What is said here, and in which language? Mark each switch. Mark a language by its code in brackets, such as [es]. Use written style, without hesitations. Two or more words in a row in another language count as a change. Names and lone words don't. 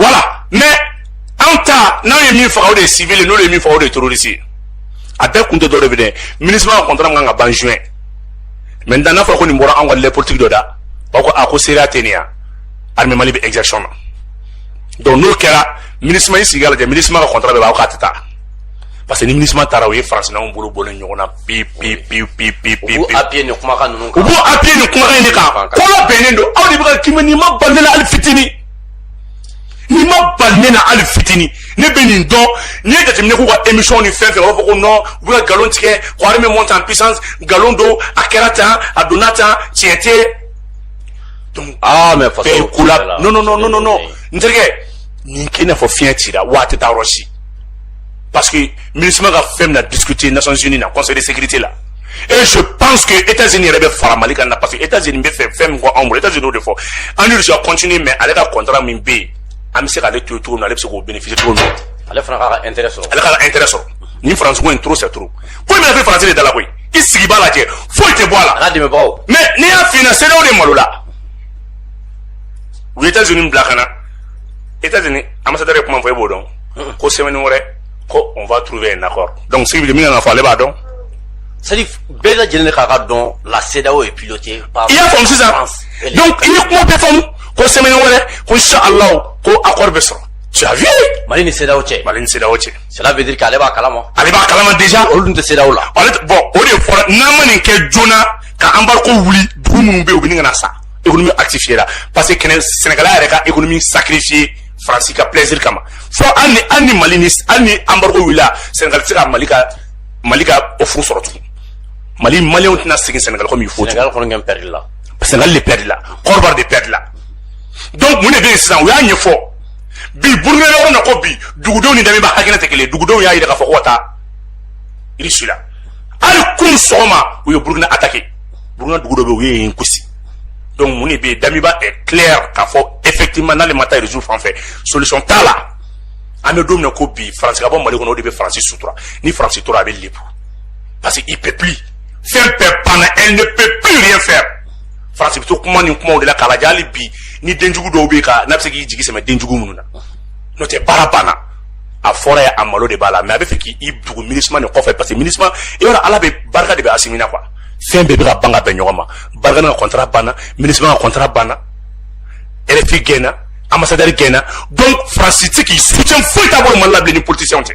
[fr] voilà mais [bm] an ta n'an ye min faga o de ye civil n'o ye min faga o de ye terroriste a bɛɛ kun tɛ dɔ de bɛ dɛ ministre ka contrat kan ka ban juin maintenant n'a fɔra ko nin bɔra an ka lait politique dɔ da b'a ko a ko seereya tɛ nin yan armée Mali bɛ exaction na donc n'o kɛra ministre y'i sigi a lajɛ ministre ka contrat bɛɛ b'a ko a tɛ taa [fr] parce que [bm] ni ministre taara o ye France n'anw bolo bɔlen ɲɔgɔn na pewu u b'u appuyer nin kumakan ninnu kan u b'u appuyer nin kumakan in de kan kɔlɔ bɛnnen don aw de bɛ ka k'i nin ma bali ne la hali fitinin n'i ma bali ne na hali fitinin ne bɛ nin dɔn n'i ye jateminɛ k'u ka émission ni fɛn fɛn u b'a fɔ ko non u bɛ ka nkalon tigɛ ko [fr] armée monte en puissance [bm] nkalon don a kɛra tan a donna tan tiɲɛ tɛ donc mais faso bɛɛ ko la non n terikɛ nin kɛ i n'a fɔ fiɲɛ cira wa a tɛ taa yɔrɔ si [fr] parce que [bm] ministre ka fɛn bɛna discuter Nations Unies na [fr] conseil de sécurité [bm] la [fr] et je pense que [bm] États-Unis yɛrɛ bɛ fara Mali kan na [fr] parce que [bm] États-Unis bɛ fɛ fɛn min kɔ anw bolo États-Unis y'o de fɔ an y'olu ka continuer mais ale ka contrat min bɛ yen an bɛ se k'ale to yen cogo min na ale bɛ se k'o bénéficier cogo min na ale fana k'a ka intérêt sɔrɔ ale k'a ka intérêt sɔrɔ nin France ko in [fr] trop c'est trop [bm] ko in bɛna fɛ France de da la koyi i sigi b'a lajɛ foyi tɛ bɔ a la a n'a dɛmɛbagaw mais n'i y'a f'i ɲɛna CEDEAO de malo la u ye États-Unis bila ka na États-Unis ambassadeur ye kuma fɔ e b'o dɔn ko semaine wɛrɛ ko [fr] on va trouver un accord donc [bm] si min kan ka fɔ ale b'a dɔn c'est-à-dire bɛɛ lajɛlen de k'a ka dɔn la CEDEAO [fr] est pilotée par [bm] i y'a faamu sisan donc i ye kuma bɛɛ faamu ko semaine wɛrɛ ko inchallah ko accord bɛ sɔrɔ [fr] tu as vu [bm] Mali ni CEDEAO cɛ [fr] cela veut dire [bm] qu'ale b'a kalama déjà olu dun tɛ CEDEAO la bon o de fɔra n'an ma nin kɛ joona ka embargo wuli dugu minnu bɛ yen u bɛ nin kana sa [fr] économie actifiée [bm] la [fr] parce que [bm] Sénégalais yɛrɛ ka [fr] économie sacrifiée [bm] France ka plaisir kama fo hali ni Mali ni embargo wulila Sénégal tɛ se ka Mali ka offre sɔrɔ tugun Mali maliyɛnw tɛna segin Sénégal [fr] comme il faut [bm] Sénégal kɔni kɛ perdre la Sénégal de perdre la Côte d'Ivoire de perdre la donc mun de bɛ yen sisan u y'a ɲɛfɔ bi Burkina yɔrɔ na ko bi dugudenw ni Damiba hakilina tɛ kelen dugudenw y'a yira k'a fɔ ko ka taa Irisi la hali kun sɔgɔma u ye Burkina attaqué Burkina dugu dɔ bɛ yen u ye yen gosi donc mun de bɛ yen Damiba [fr] est clair [bm] k'a fɔ effectivement n'ale ma taa Irisi fan fɛ solution t'a la an bɛ don min na ko bi France ka bɔ Mali kɔnɔ o de bɛ France sutura ni France tora a bɛ lebu [fr] parce que il peut plus [bm] fɛn bɛɛ banna [fr] elle ne peut plus rien faire [bm] France bɛ to kuma ni kumaw de la k'a lajɛ hali bi ni denjugu dɔw bɛ yen ka n'a bɛ se k'i jigi sɛmɛ denjugu minnu na n'o tɛ baara banna a fɔra ye a malo de b'a la mais a bɛ fɛ k'i dugu MINUSMA nin kɔfɛ [fr] parce que [bm] MINUSMA i b'a dɔn ala bɛ barika de bɛ Assimi na quoi fɛn bɛɛ bɛ ka ban ka bɛn ɲɔgɔn ma barika ka contrat banna MINUSMA ka contrat banna RFI gɛnna ambassadeur gɛnna donc France tɛ k'i soutien foyi t'a bolo Mali la bilen ni politicien tɛ